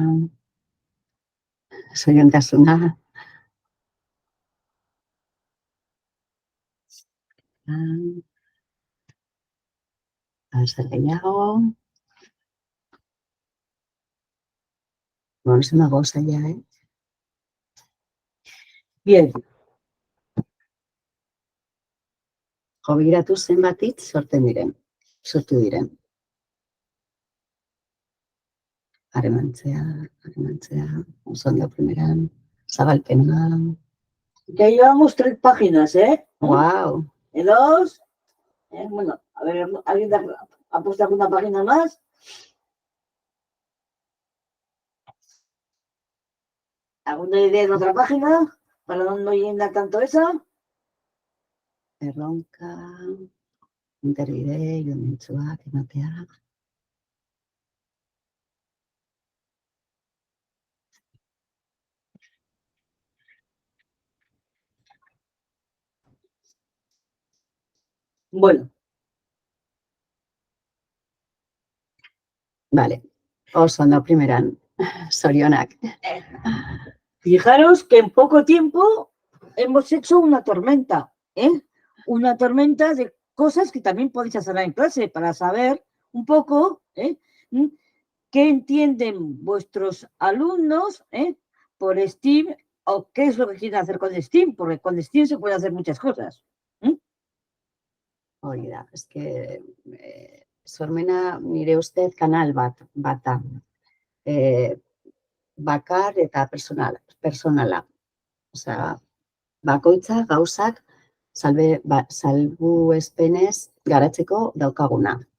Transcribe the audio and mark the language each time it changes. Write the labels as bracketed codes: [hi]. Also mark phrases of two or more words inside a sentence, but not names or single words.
[eu] zoriontasuna, zer gehiago, bueno, [es] se me goza ya, Bien. [eu] Begiratu zenbat hitz sortu diren. Harremantzea, oso ondo primeran, zabalpena. [es] Ya llevamos 3 páginas, Wow. Dos. Bueno, a ver, ¿alguien ha puesto alguna página más? ¿Alguna idea en otra página? Para no llenar tanto esa. [eu] Erronka, interbide, ilumentsuak, ematea. [es] Bueno, [eu] Vale, oso ondo primeran, zorionak. [es] fijaros que en poco tiempo hemos hecho una tormenta, ¿eh? Una tormenta de cosas que también podéis hacer en clase para saber un poco, qué entienden vuestros alumnos, por STEAM o qué es lo que quieren hacer con STEAM, porque con STEAM se pueden hacer muchas cosas. [eu] Hori da, eske sormena nire ustez kanal bat da. Bakar eta personala. Osea, bakoitza gauzak salbuespenez garatzeko daukaguna.